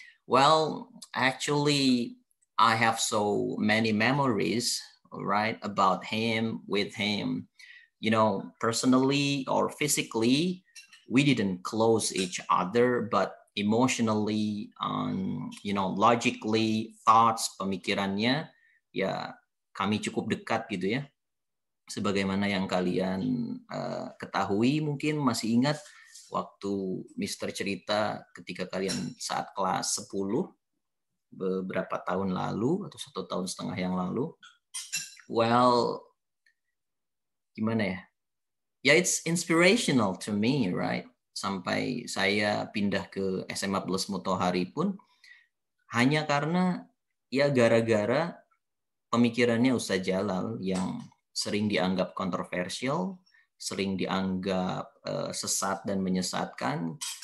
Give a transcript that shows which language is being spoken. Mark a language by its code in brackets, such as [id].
[en] Well, actually, I have so many memories, right, about him, with him. Personally or physically, we didn't close each other, but emotionally, logically, thoughts, [id] pemikirannya, ya kami cukup dekat gitu ya. Sebagaimana yang kalian ketahui, mungkin masih ingat waktu Mister cerita ketika kalian saat kelas 10 beberapa tahun lalu atau 1,5 tahun yang lalu. Well, gimana ya? [en] Ya, it's inspirational to me, right? [id] Sampai saya pindah ke SMA Plus Mutohari pun hanya karena ya gara-gara pemikirannya Ustadz Jalal yang sering dianggap kontroversial, sering dianggap sesat dan menyesatkan.